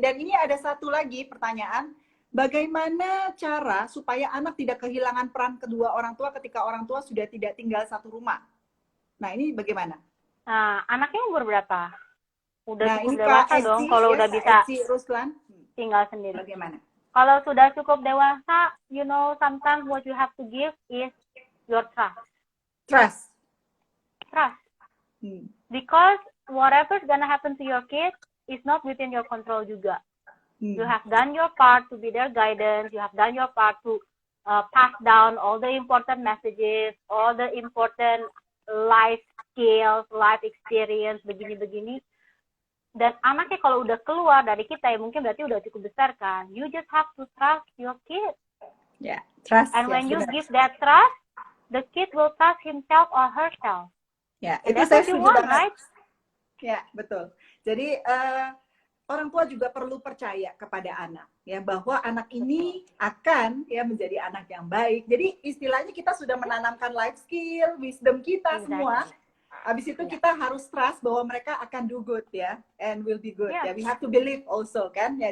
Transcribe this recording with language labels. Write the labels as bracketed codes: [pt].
[id] Dan ini ada satu lagi pertanyaan, bagaimana cara supaya anak tidak kehilangan peran kedua orang tua ketika orang tua sudah tidak tinggal satu rumah? Nah, ini bagaimana? Nah, anaknya umur berapa? Udah cukup dewasa dong, kalau udah bisa Ruslan tinggal sendiri. Bagaimana? Kalau sudah cukup dewasa, [en] you know, sometimes what you have to give is your trust. Because whatever's gonna happen to your kid is not within your control juga. You have done your part to be their guidance. You have done your part to pass down all the important messages, all the important life skills, life experience, begini-begini. [id] Dan anaknya kalau udah keluar dari kita, ya mungkin berarti udah cukup besar kan. [en] You just have to trust your kid. Yeah, trust. And when you give that trust, the kid will trust himself or herself. [id] Ya, itu saya setuju banget. Right? Ya, betul. Jadi orang tua juga perlu percaya kepada anak ya, bahwa anak ini akan ya menjadi anak yang baik. Jadi istilahnya kita sudah menanamkan life skill, wisdom kita semua. Habis itu kita harus trust bahwa mereka akan do good ya, [en] and will be good [id] ya. [en] We have to believe also [id] kan ya.